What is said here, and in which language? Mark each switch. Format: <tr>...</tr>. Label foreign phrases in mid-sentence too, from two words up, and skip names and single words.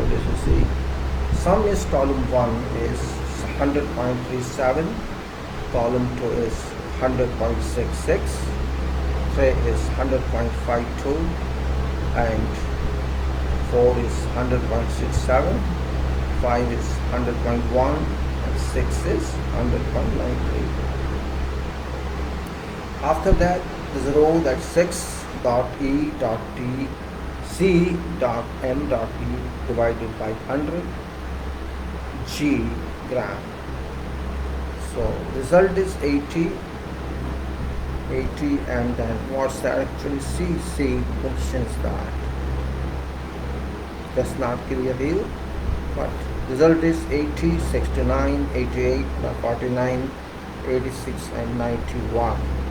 <en>As you see, sum is column 1 is 100.37, column 2 is 100.66, 3 is 100.52 and 4 is 100.67, 5 is 100.1 and 6 is 100.93. After that, there's a row that's 6.E.T.C.M.E divided by 100 G gram. So result is 80, and then what's that actually? C questions that. That's not clear here, but result is 80, 69, 88, 49, 86 and 91.</en>